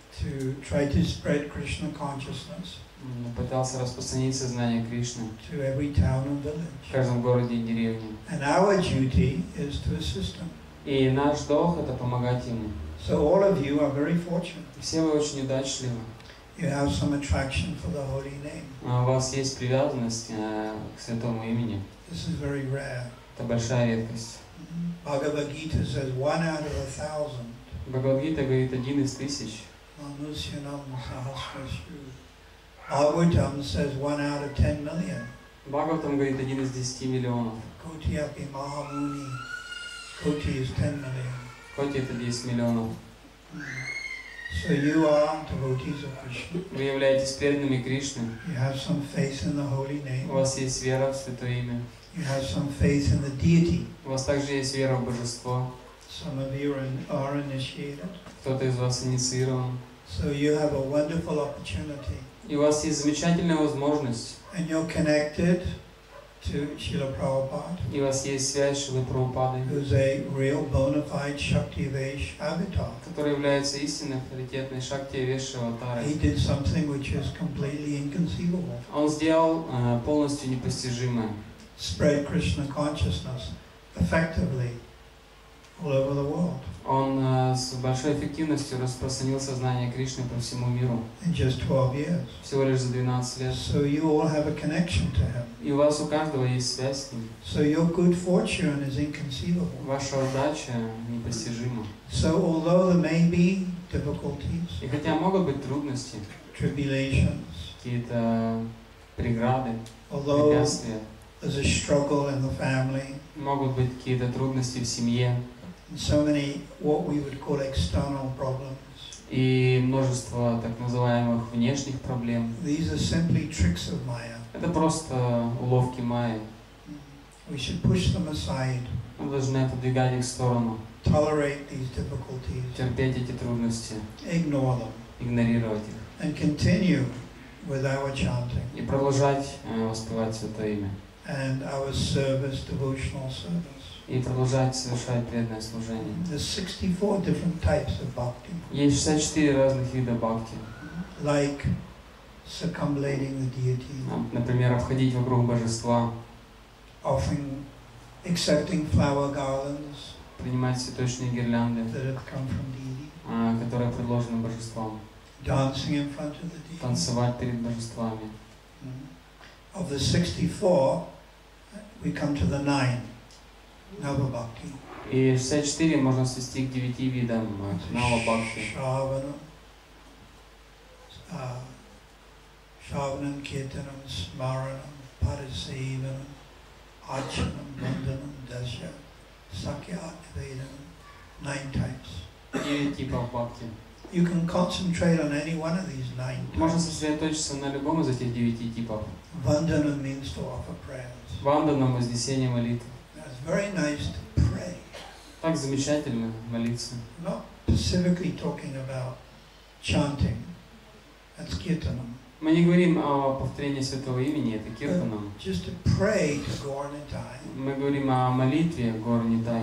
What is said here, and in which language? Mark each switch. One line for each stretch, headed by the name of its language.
English: To try to spread Krishna consciousness
Russian: Пытался распространить сознание Кришны
English: to every town and
Russian: в
English: village.
Russian: каждом городе и деревне.
English: And our duty is to assist him.
Russian: И наш долг это помогать ему.
English: So all of you are very fortunate.
Russian: Все вы очень удачливы.
English: You have some attraction for the holy name.
Russian: У вас есть привязанность к святому имени.
English: This is very rare.
Russian: Это большая редкость.
English: Bhagavad Gita says 1 out of 1,000.
Russian: Бхагавад-гита говорит 1 из 1000.
Sanskrit: Manusyanam sahasrashu.
English: Bhagavatam says 1 out of 10 million.
Russian: Бхагаватам говорит 1 из 10 миллионов.
Sanskrit: Koti api mahamuni.
English: Koti is 10 million.
Russian: Коти это 10 миллионов.
English: So you are devotees of Krishna.
Russian: Вы являетесь преданными Кришны.
English: You have some faith in the holy name.
Russian: У вас есть вера в святое имя.
English: You have some faith in the deity.
Russian: У вас также есть вера в божество.
English: Some of you are initiated.
Russian: Кто-то из вас инициирован.
English: So you have a wonderful opportunity.
Russian: И у вас есть замечательная возможность.
English: And you're connected to Srila Prabhupada,
Russian: И у вас есть связь с Шрилой Прабхупадой,
English: who's a real bona fide Shakti-Vesh avatar.
Russian: который является истинной авторитетной Шакти Веши аватарой.
English: He did something which is completely inconceivable.
Russian: Он сделал полностью непостижимое.
English: Spread Krishna consciousness effectively all over the world.
Russian: Он с большой эффективностью распространил сознание Кришны по всему миру.
English: In just 12 years.
Russian: Всего лишь за 12 лет.
English: So you all have a connection to him.
Russian: И у вас у каждого есть связь с ним.
English: So your good fortune is inconceivable.
Russian: Ваша удача непостижима.
English: So although there may be difficulties,
Russian: И хотя могут быть трудности,
English: tribulations,
Russian: какие-то преграды,
English: although
Russian: препятствия,
English: there's a struggle in the family,
Russian: могут быть какие-то трудности в семье,
English: and so many what we would call external problems.
Russian: и множество так называемых внешних проблем.
English: These are simply tricks of Maya.
Russian: Это просто уловки Майи.
English: We should push them aside,
Russian: Мы должны отодвигать их в сторону,
English: tolerate these difficulties,
Russian: терпеть эти трудности,
English: ignore them,
Russian: игнорировать их
English: and continue with our chanting
Russian: и продолжать воспевать Святое Имя.
English: and our service, devotional service.
Russian: И продолжать совершать преданное служение.
English: There's 64 different types of bhakti,
Russian: Есть 64 разных вида бхакти.
English: like circumambulating the deity,
Russian: Например, обходить вокруг божества,
English: offering, accepting flower garlands
Russian: принимать цветочные гирлянды,
English: that have come from deity,
Russian: которые предложены божеством,
English: dancing in front of the deity.
Russian: танцевать перед божествами.
English: Of the 64, we come to the 9, Nava Bhakti.
Russian: И 64 можно свести к 9 видам Нава Бхакти.
Sanskrit: Shravanam, Kirtanam, Smaranam, Parisevanam, Archanam, Vandanam, Dasya, Sakya, Nivedanam, 9 types.
Russian: 9 типов бхакти.
English: You can concentrate on any one of these 9
Russian: Можно
English: types.
Russian: сосредоточиться на любом из этих 9 типов.
English: Vandanam means to offer prayers.
Russian: Вандана, вознесение молитв.
English: It's very nice to pray.
Russian: Так замечательно молиться.
English: Not specifically talking about chanting. That's kirtanam.
Russian: Мы не говорим о повторении святого имени, это киртанам.
English: Just to pray to Gauranitai,
Russian: Мы говорим о молитве Гор Нитай,